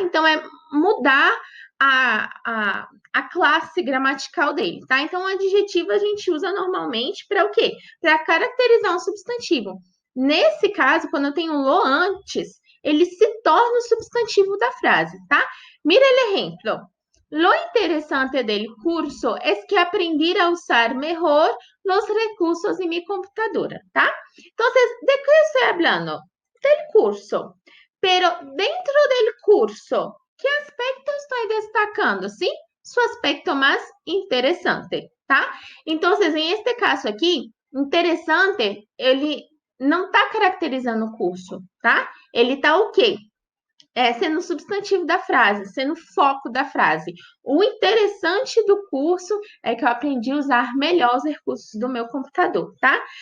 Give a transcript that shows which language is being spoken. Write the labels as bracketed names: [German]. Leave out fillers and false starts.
[Portuguese] Então, é mudar a classe gramatical dele, tá? Então, o adjetivo a gente usa normalmente para o quê? Para caracterizar um substantivo. Nesse caso, quando eu tenho lo antes, ele se torna o substantivo da frase, tá? [Spanish] Mira el ejemplo. Lo interesante del curso es que aprendí a usar mejor los recursos en mi computadora, ¿tá? Entonces, ¿de qué estoy hablando? Del curso. Pero dentro del curso, ¿qué aspecto estoy destacando? ¿Sí? Su aspecto más interesante, ¿tá? Entonces, en este caso aquí, interesante, [Portuguese] ele não está caracterizando o curso, tá? Ele está o quê? Sendo o substantivo da frase, sendo o foco da frase. O interessante do curso é que eu aprendi a usar melhor os recursos do meu computador, tá?